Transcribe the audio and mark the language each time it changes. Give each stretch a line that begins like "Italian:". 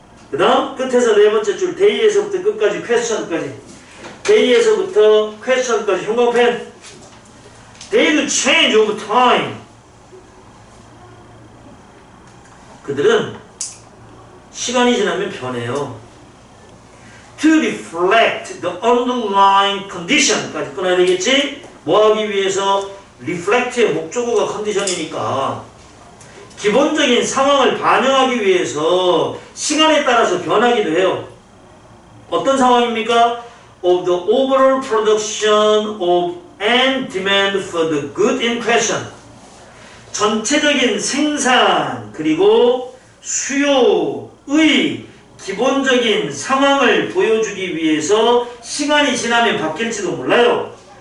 Korean: 그 다음 끝에서 네 번째 줄 day에서부터 끝까지 question까지 day에서부터 question까지 형광펜
English: they do change over time
Korean: 그들은 시간이 지나면 변해요.
English: To reflect the underlying condition까지
Korean: 끊어야 되겠지? 뭐 하기 위해서? reflect의 목적어가 condition이니까 기본적인 상황을 반영하기 위해서 시간에 따라서 변하기도 해요. 어떤 상황입니까?
English: Of the overall production of and demand for the good in question
Korean: 전체적인 생산 그리고 수요의 기본적인 상황을 보여주기 위해서 시간이 지나면 바뀔지도 몰라요.